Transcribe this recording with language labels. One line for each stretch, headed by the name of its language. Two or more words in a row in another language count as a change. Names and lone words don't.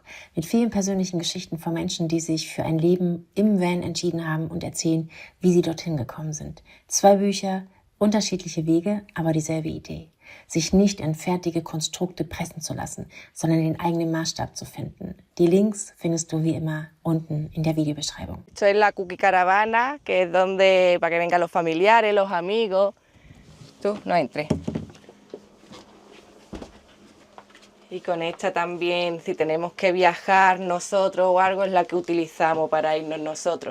German: Mit vielen persönlichen Geschichten von Menschen, die sich für ein Leben im Van entschieden haben und erzählen, wie sie dorthin gekommen sind. 2 Bücher, unterschiedliche Wege, aber dieselbe Idee. Sich nicht in fertige Konstrukte pressen zu lassen, sondern den eigenen Maßstab zu finden. Die Links findest du wie immer unten in der Videobeschreibung.
Spanish: Esto es la Cookie Caravana, que es donde, para que vengan los familiares, los amigos. Tú, no entres. Y con esta también, si tenemos que viajar nosotros o algo, es la que utilizamos para irnos nosotros.